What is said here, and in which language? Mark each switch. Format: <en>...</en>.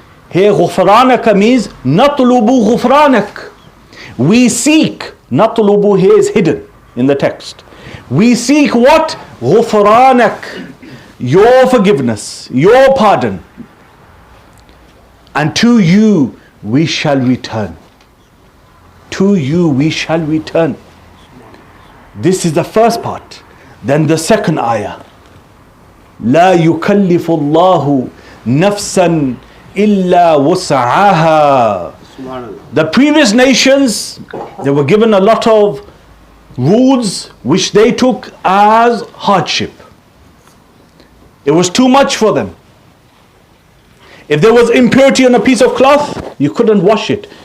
<ar>Here غُفْرَانَكَ means نَطْلُبُ غُفْرَانَكَ.</ar> <en>We seek. نَطْلُبُ here is hidden in the text. We seek what? غُفْرَانَكَ, your forgiveness, your pardon. And to you we shall return. To you we shall return. This is the first part. Then the second ayah.</en> <ar>لا يكلف الله نفسا إلا وسعها</ar> <en>The previous nations, they were given a lot of rules which they took as hardship. It was too much for them. If there was impurity on a piece of cloth, you couldn't wash it.</en>